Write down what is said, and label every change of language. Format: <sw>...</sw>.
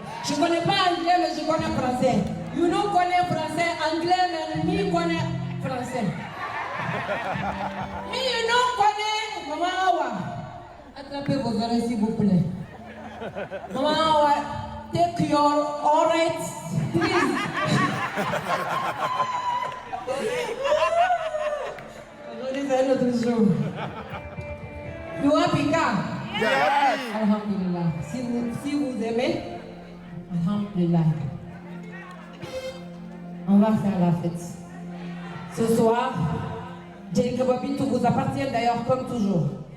<fr>Je ne connais pas anglais, mais je connais français.</fr> <en>You know,</en> <fr>connais français, anglais, mais lui connaît français. Mais</fr> <en>you know,</en> <fr>connais Maman Awa. Attrapez vos oreilles, s'il vous plaît.</fr> <en>Maman Awa, take your oreilles, please.</en> <fr>Aujourd'hui, c'est un autre jour.</fr> <en>You happy, Ka? Yes.</en> <ar>Alhamdulillah.</ar> <fr>Si vous aimez, Alhamdulillah. On va faire la fête. Ce soir, Jenny Kababintou vous appartient d'ailleurs comme toujours.</fr>